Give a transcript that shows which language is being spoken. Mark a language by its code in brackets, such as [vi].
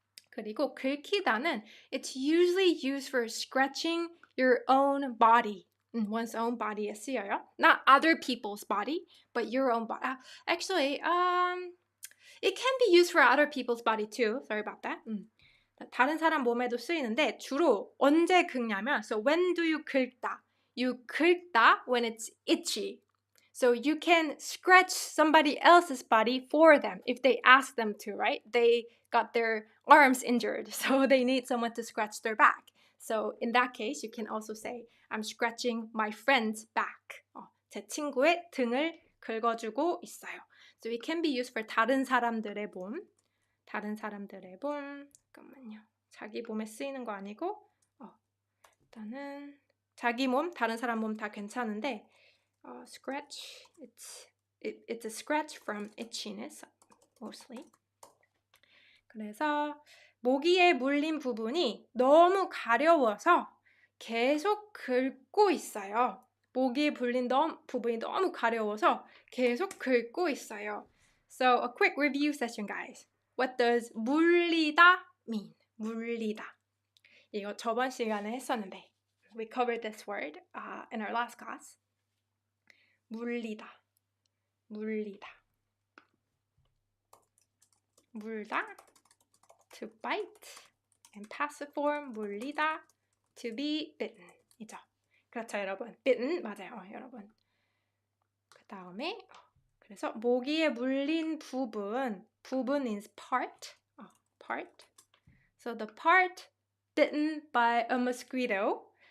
[ko] 그리고 긁히다는 [en] it's usually used for scratching your own body. One's own body에 [ko] 쓰여요. [en] Not other people's body, but your own body. Actually, it can be used for other people's body too. Sorry about that. [ko] 다른 사람 몸에도 쓰이는데 주로 언제 긁냐면, [en] so when do you [ko] 긁다? [en] You 긁다 when it's itchy. So you can scratch somebody else's body for them if they ask them to, right? They got their arms injured, so they need someone to scratch their back. So in that case, you can also say, I'm scratching my friend's back. [ko] 제 친구의 등을 긁어주고 있어요. [en] So it can be used for [ko] 다른 사람들의 몸. 다른 사람들의 몸. 잠깐만요. 자기 몸에 쓰이는 거 아니고, 일단은 자기 몸, 다른 사람 몸 다 괜찮은데, [en] scratch, it's a scratch from itchiness, mostly. [ko] 그래서 모기에 물린 부분이 너무 가려워서 계속 긁고 있어요. 모기에 물린 부분이 너무 가려워서 계속 긁고 있어요. [en] So a quick review session, guys. What does 물리다 mean? [ko] 물리다. 이거 저번 시간에 했었는데 [en] we covered this word in our last class. [ko] 물리다, 물리다. [en] 물다, to bite. And passive form, 물리다, to be bitten. [ko] 이죠. 그렇죠, 여러분. [en] bitten, [ko] 맞아요, 여러분. 그 다음에, 그래서 모기에 물린 부분 [en] is part. part. So the part bitten by a mosquito.